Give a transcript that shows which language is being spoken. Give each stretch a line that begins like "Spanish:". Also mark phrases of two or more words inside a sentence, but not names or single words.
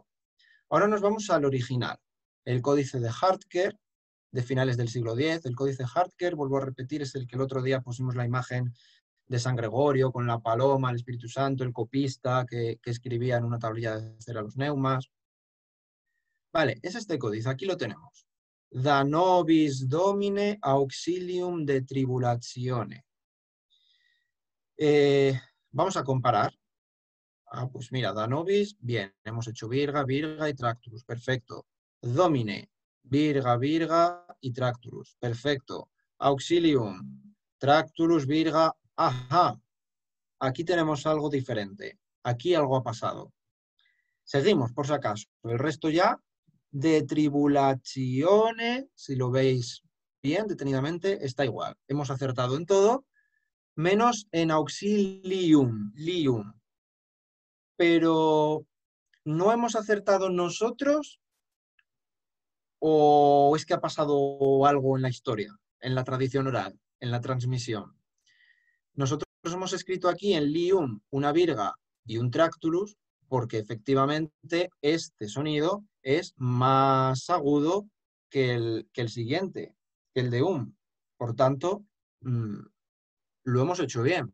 Spanish: Ahora nos vamos al original, el códice de Hartker, de finales del siglo X. El códice Hartker, vuelvo a repetir, es el que el otro día pusimos la imagen de San Gregorio con la paloma, el Espíritu Santo, el copista que escribía en una tablilla de cera los neumas. Vale, es este códice, aquí lo tenemos.
Latin: Da nobis domine auxilium de tribulatione.
Spanish: Vamos a comparar. Pues mira,
Latin: da nobis,
Spanish: bien, hemos hecho virga, virga y tracturus, perfecto. Domine, virga, virga y tracturus, perfecto. Auxilium, tracturus, virga, ajá. Aquí tenemos algo diferente. Aquí algo ha pasado. Seguimos, por si acaso. El resto ya
Latin: de tribulatione,
Spanish: si lo veis bien, detenidamente, está igual. Hemos acertado en todo, menos en auxilium, lium. Pero ¿no hemos acertado nosotros o es que ha pasado algo en la historia, en la tradición oral, en la transmisión? Nosotros hemos escrito aquí en lium una virga y un tractulus porque efectivamente este sonido es más agudo que el siguiente, que el de Por tanto, lo hemos hecho bien.